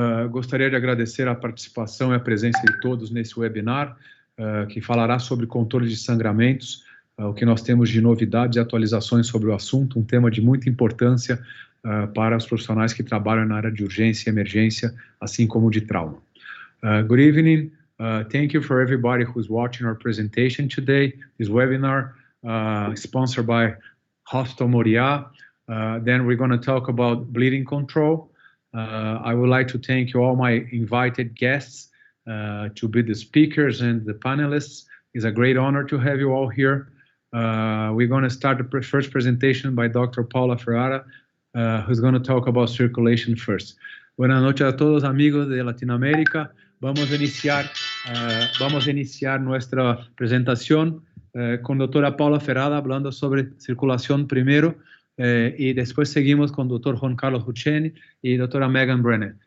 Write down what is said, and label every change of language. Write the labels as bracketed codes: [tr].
[pt] Gostaria de agradecer a participação e a presença de todos nesse webinar, que falará sobre controle de sangramentos, o que nós temos de novidades e atualizações sobre o assunto, um tema de muita importância para os profissionais que trabalham na área de urgência e emergência, assim como de trauma. [en] Good evening. Thank you for everybody who's watching our presentation today. This webinar sponsored by Hospital Moriah. Then we're going to talk about bleeding control. I would like to thank you all my invited guests to be the speakers and the panelists. It's a great honor to have you all here. We're going to start the first presentation by Dr. Paula Ferrada, who's going to talk about circulation first. [es] Buenas noches a todos amigos de Latinoamérica. Vamos a iniciar nuestra presentación con doctora Paula Ferrada hablando sobre circulación primero y después seguimos con doctor Juan Carlos Duchesne y doctora Megan Brenner.